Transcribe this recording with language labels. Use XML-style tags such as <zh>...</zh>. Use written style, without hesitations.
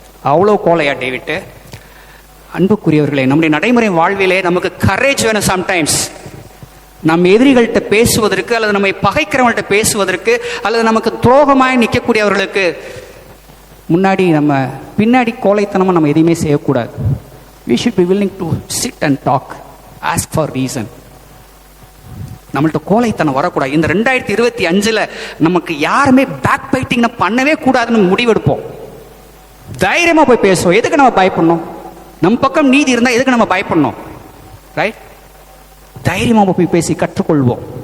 <ta>அவ்வளோ கோலையா டேவிட்டு? அன்புக்குரியவர்களே, நம்முடைய நடைமுறை வாழ்விலே நமக்கு கரேஜ் வேணும். சம்டைம்ஸ் நம்ம எதிரிகள்கிட்ட பேசுவதற்கு, அல்லது நம்மை பகைக்கிறவங்கள்ட்ட பேசுவதற்கு, அல்லது நமக்கு துரோகமாய் நிற்கக்கூடியவர்களுக்கு முன்னாடி நம்ம பின்னாடி கோழைத்தனமாக நம்ம எதையுமே செய்யக்கூடாது.</ta> <en>we should be willing to sit and talk, ask for reason.</en> <ta>நம்மள்ட்ட கோழைத்தனம் வரக்கூடாது. இந்த 2025 நமக்கு யாருமே பேக் பைட்டிங் பண்ணவே கூடாதுன்னு முடிவெடுப்போம். தைரியமா போய் பேசுவோம். எதுக்கு நம்ம பயப்படணும்? நம்ம பக்கம் நீதி இருந்தால் எதுக்கு நம்ம பயப்படணும்? ரைட்? தைரியமா போய் பேசி கற்றுக்கொள்வோம்.</ta>